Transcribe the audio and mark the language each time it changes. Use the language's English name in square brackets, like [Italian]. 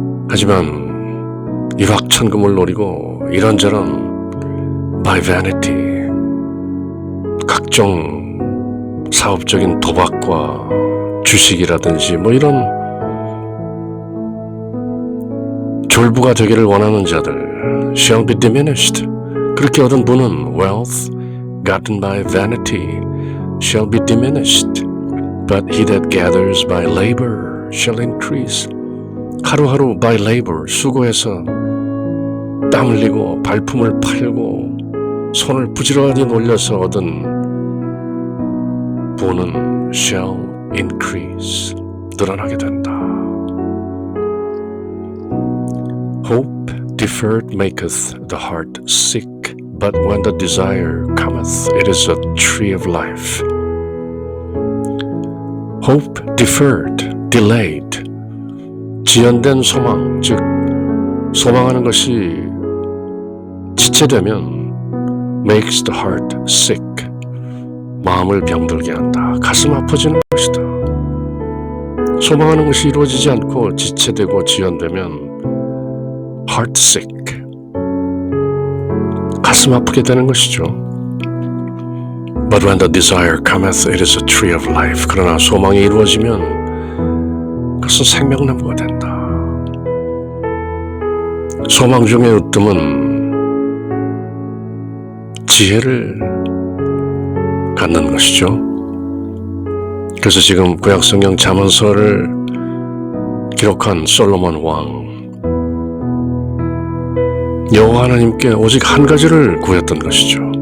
[Korean] 하지만 일확천금을 노리고 이런저런 [English] by vanity, [Korean] 각종 사업적인 도박과 주식이라든지 뭐 이런 졸부가 되기를 원하는 자들 [English] shall be diminished. [Korean] 그렇게 얻은 분은 [English] wealth gotten by vanity shall be diminished. But he that gathers by labor shall increase. [Korean] 하루하루 [English] by labor, [Korean] 수고해서 땀 흘리고 발품을 팔고 손을 부지런히 놀려서 얻은 본은 [English] shall increase, [Korean] 늘어나게 된다. [English] Hope deferred maketh the heart sick, but when the desire cometh, it is a tree of life. Hope deferred, delayed, [Korean] 지연된 소망, 즉 소망하는 것이 지체되면 [English] makes the heart sick, [Korean] 마음을 병들게 한다. 가슴 아파지는 것이다. 소망하는 것이 이루어지지 않고 지체되고 지연되면 [English] heart sick, [Korean] 가슴 아프게 되는 것이죠. [English] But when the desire cometh, it is a tree of life. [Korean] 그러나 소망이 이루어지면 그것은 생명나무가 된다. 소망 중의 으뜸은 지혜를 갖는 것이죠. 그래서 지금 구약성경 잠언서를 기록한 솔로몬 왕, 여호와 하나님께 오직 한 가지를 구했던 것이죠.